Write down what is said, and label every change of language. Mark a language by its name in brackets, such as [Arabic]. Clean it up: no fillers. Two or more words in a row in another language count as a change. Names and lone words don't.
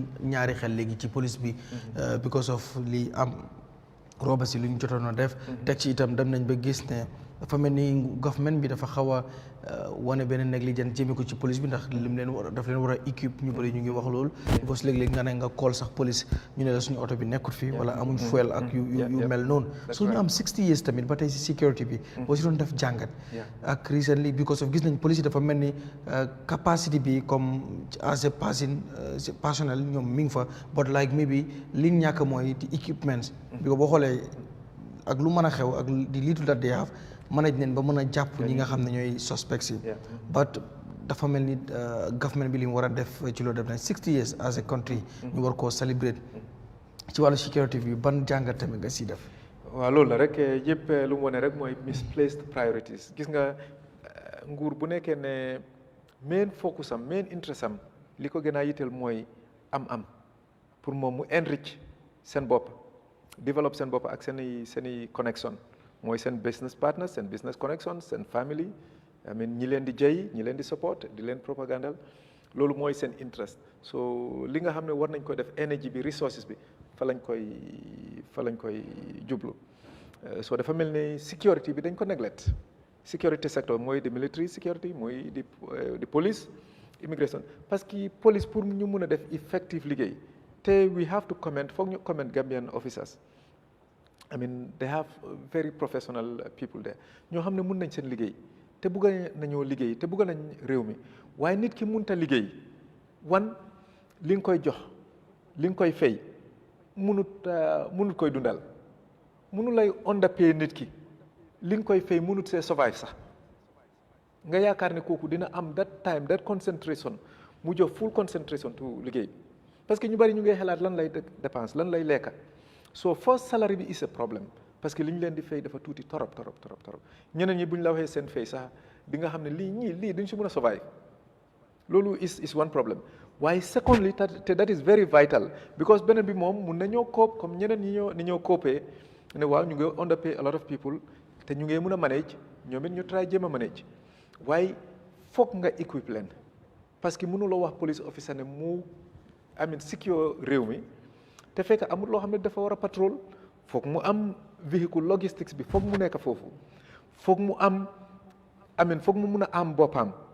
[Wolof] ñaari xel léegi ci police bi [English] because of [Wolof] li am roba si lu ñu jotoon a def teg ci itam dem nañ ba gis ne dafa mel ni government bi dafa xaw a wane benn négligence jëmee ko ci police bi ndax lim leen war daf leen war a équipe ñu bëri ñu ngi wax loolu [French] parce que [Wolof] léeg-léeg nga ne nga call sax police ñu ne la suñu oto bi nekkut fi wala amuñ fuel ak yu mel noonu so ñu am 60 years tamit ba tey si security bi boo si doon def jàngat ak recently [English] because of [Wolof] gis nañ police yi dafa mel ni capacity bi comme [English] as a personnel [Wolof] ñoom mi ngi fa [English] but like maybe [Wolof] li ñàkk mooy di equipment bi ko boo xoolee ak lu mën a xew ak di [English] little that they have manage [Wolof] neen ba mën a jàpp ñi nga xam ne ñooy suspects yi but dafa mel ni government bi li mu war a def ci loolu def na [English] 60 years as a country [Wolof] ñu war koo celebrate ci wàllu security bi ban jàngat tamit nga si def waaw loolu la rek yëpp lu mu wane rek mooy [English] misplaced priorities [Wolof] gis nga nguur bu nekkee ne [English] main focus [Wolof] am [English] main interest [Wolof] am li ko gën a yitteel mooy am pour moom mu enrich seen bopp develop seen bopp ak seeni connection mooy seen [English] business partners [Wolof] seen [English] business connections [Wolof] seen [English] family I mean [Wolof] ñi leen di jëy ñi leen di support di leen propagandal loolu mooy seen interest so li nga xam ne war nañ ko def energy bi resources bi fa lañ koy jublu so dafa mel ni security bi dañ ko neglect [English] security sector [Wolof] mooy di military security mooy di police immigration [French] parce que [Wolof] police pour ñu mun a def effective liggéey te [English] we have to comment [Wolof] foog ñu [English] comment Gambian officers I mean they have very professional people there [Wolof] ñoo xam ne mun nañ seen liggéey te bugga nañoo liggéey te bugga nañ réew mi waaye nit ki munta liggéey li nga koy jox li nga koy fay munut koy dundal munu lay underpay nit ki li nga koy fay munut [English] see survive [Wolof] sax nga yaakaar ne kooku dina am [English] that time that concentration [Wolof] mu jox [English] full concentration to [Wolof] liggéey [French] parce que [Wolof] ñu bari ñu ngay xalaat lan lay dépense lan lay lekka so [English] first salary [Wolof] bi [English] is a problem [French] parce que [Wolof] li ñu leen di fay dafa tuuti torop ñeneen ñi bu ñu la waxee seen fay sax di nga xam ne lii duñ si mën a survive loolu [English] is one problem [Wolof] waaye secondly te [English] that is very vital because [Wolof] beneen bi moom mun nañoo cope comme ñeneen ni ñoo copee ne waaw ñu ngi [English] underpay a lot of people [Wolof] te ñu ngi mën a manage ñoom it ñu try jéem a manage waaye foog nga equip leen [French] parce que [Wolof] mënuloo wax [English] police officer [Wolof] ne mu secure réew mi te fekk amul loo xam ne dafa war a patrol foog mu am véhicule logistics bi foog mu nekk foofu foog mu am foog mu mun a am boppam